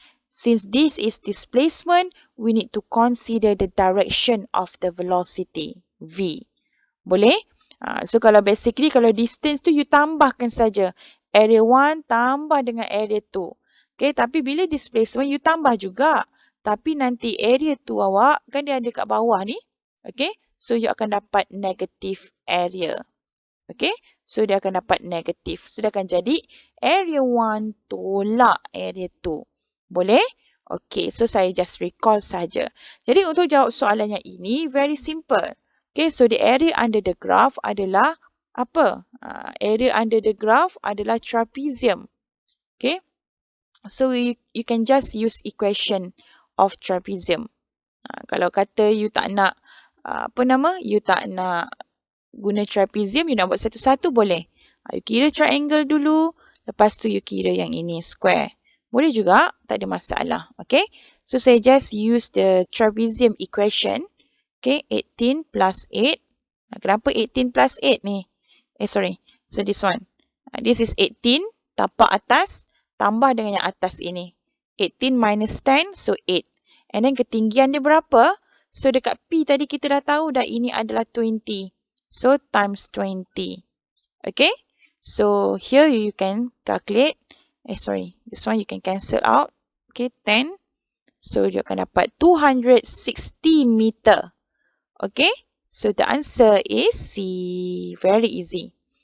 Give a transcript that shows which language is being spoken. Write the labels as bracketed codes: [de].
[en] Since this is displacement, we need to consider the direction of the velocity, V. [ms] Boleh? So kalau basically, kalau distance tu you tambahkan saja. Area 1 tambah dengan area 2. Okay, tapi bila displacement, you tambah juga. Tapi nanti area 2 awak, kan dia ada kat bawah ni. Okay, so you akan dapat negative area. Okay, so dia akan dapat negatif. So dia akan jadi area 1 tolak area 2. Boleh? Okay, so saya [en] just recall [ms] saja. Jadi untuk jawab soalan yang ini, [en] very simple. Okay, so the area under the graph [ms] adalah apa? [en] Area under the graph [ms] adalah [en] trapezium. Okay, so you can just use equation of trapezium. [ms] Kalau kata you tak nak, you tak nak guna trapezium, you nak buat satu-satu boleh. You kira triangle dulu, lepas tu you kira yang ini square. Boleh juga, tak ada masalah. [en] Okay, so [ms] saya [en] just use the trapezium equation. Okay, 18 plus 8. [ms] Kenapa 18 plus 8 ni? [en] So this one. This is 18, [ms] tapak atas, tambah dengan yang atas ini. [en] 18 minus 10, so 8. And then [ms] ketinggian dia berapa? So dekat P tadi kita dah tahu dah ini adalah 20. [en] So times 20. Okay, so here you can calculate. This one you can cancel out. Okay, 10. [ms] So dia akan dapat 260 meter. [en] Okay, so the answer is C. Very easy.